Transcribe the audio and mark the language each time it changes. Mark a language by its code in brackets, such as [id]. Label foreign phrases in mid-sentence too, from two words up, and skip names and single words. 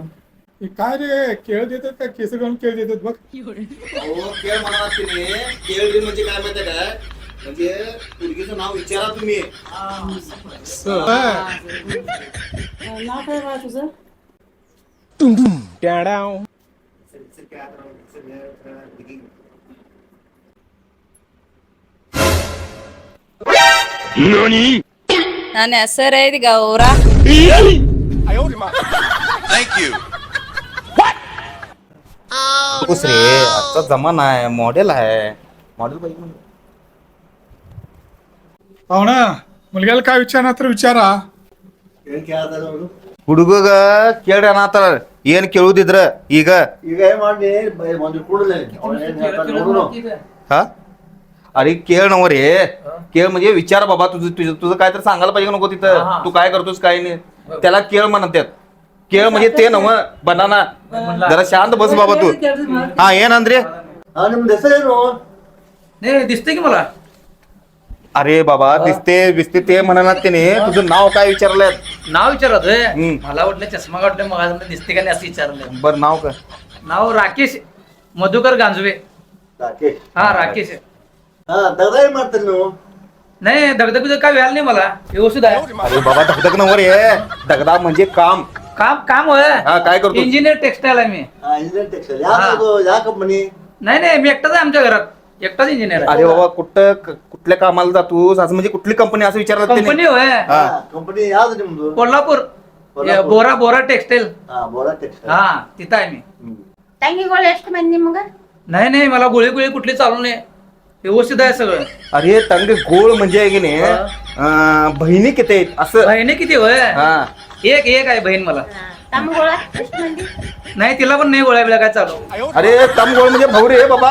[mr] हे काय रे केळ देतात का केस घेऊन केळ देतात बघ अहो खेळ म्हणा तुम्ही खेळ म्हणजे काय माहिती काय म्हणजे मुलगीचं नाव विचारा तुम्ही नाव काय बा तुझं [kn] ನನ್ನ ಹೆಸರೈತಿ ಗೌರ [mr] दुसरे आजचा जमाना आहे मॉडेल आहे मॉडेल पाहिजे म्हणजे हो ना मुलग्याला काय विचारणार तर विचारा [kn] ಕೇಳ್ತಾರ ಅವರು ಹುಡುಗ ಕೇಳ್ರಿ ಅನ್ನತ್ತಾರ ಏನ್ ಕೇಳುದಿದ್ರ ಈಗ ಈಗ ಏನ್ ಮಾಡಿ ಒಂದು ಕೂಡಲೇ [mr] हा अरे केळ नव रे केळ म्हणजे विचार बाबा तुझं तुझं तुझं काय तर सांगायला पाहिजे नको तिथं तू काय करतोस काय नाही त्याला केळ म्हणतात केळ म्हणजे ते नव बनाना जरा शांत बस बाबा तू हा [kn] ಏನ್ ಅಂದ್ರೆ हा ನಿಮ್ದು ಹೆಸರೇನು [mr] दिसते की मला अरे बाबा दिसते दिसते ते म्हणणार त्याने तुझं नाव काय विचारलंय नाव विचारत हम्म. मला वाटलं चष्मा काढले मग दिसते का नाही असं विचारलं बर नाव काय नाव राकेश मधुकर गांजवे राकेश हा राकेश [kn] हा दगड ಏನ್ ಮಾಡ್ತೀರಿ ನೀವು [mr] नाही दगदग काय व्हायला नाही मला व्यवस्थित आहे अरे बाबा धगधग नवर आहे दगदा म्हणजे काम काम होय हा काय करतो [en] engineer textile [mr] आहे मी [kn] हा [en] engineer textile [kn] ಯಾವುದು ಯಾವ ಕಂಪನಿ [mr] नाही मी एकटाच आहे आमच्या घरात एकटाच इंजिनियर आहे अरे बाबा कुठल्या कामाला जातोस असं म्हणजे कुठली कंपनी असं विचारलं त्याने कंपनी होय हा [kn] ಕಂಪನಿ ಯಾವ್ದು ನಿಮ್ದು [mr] कोल्हापूर बोरा टेक्सटाईल [kn] हा ಬೋರಾ ಟೆಕ್ಸ್ಟೈಲ್ [mr] हा तिथं आहे मी [kn] ತಂಗಿಗಳು ಎಷ್ಟು ಮಂದಿ ನಿಮ್ಗ? [mr] नाही मला गोळी कुठली चालू नाही व्यवस्थित आहे सगळं. अरे तंग गोळ म्हणजे आहे की नाही बहिणी किती आहेत असं. बहिणी किती होय? हा एक आहे बहीण मला. तांबगोळा कशी म्हणली? नाही तिला पण नाही गोळ्या बिळ्या काय चालू. अरे तम गोळ म्हणजे भाऊ रे बाबा.